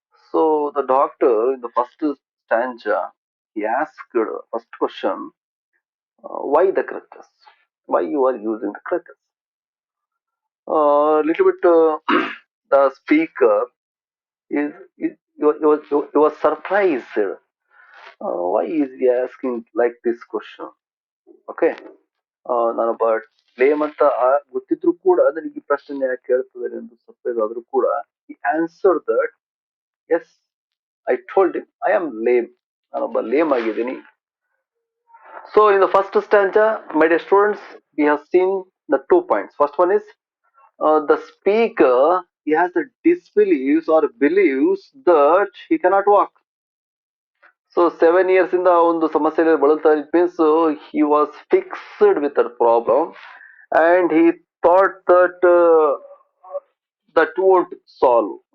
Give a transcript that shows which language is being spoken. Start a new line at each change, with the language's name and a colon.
English: So the doctor, in the first stanza, he asked first question, why the crutches? Why you are using the crutches? Little bit, the speaker he was surprised. Why is he asking like this question? Okay.
Kannada: ನಾನು ಲೇಮ್ ಅಂತ ಗೊತ್ತಿದ್ರು ಕೂಡ ನನಗೆ ಈ ಪ್ರಶ್ನೆ ಯಾಕೆ ಕೇಳ್ತಿದ್ದಾರೆ ಎಂದು ಸರ್ಪ್ರೈಸ್ ಆದ್ರೂ ಕೂಡ
English: he answered that yes, I told him I am lame.
Kannada: ನಾನೊಬ್ಬ ಲೇಮ್ ಆಗಿದ್ದೀನಿ.
English: So in the first stanza, my dear students, we have seen the 2 points. First one is the speaker, he has the disbeliefs or believes that he cannot walk. So 7 years in the
Kannada: ಒಂದು ಸಮಸ್ಯೆಯಲ್ಲಿ ಬಳಲ್ತಾ,
English: it means he was fixed with that problem and he thought that that won't solve.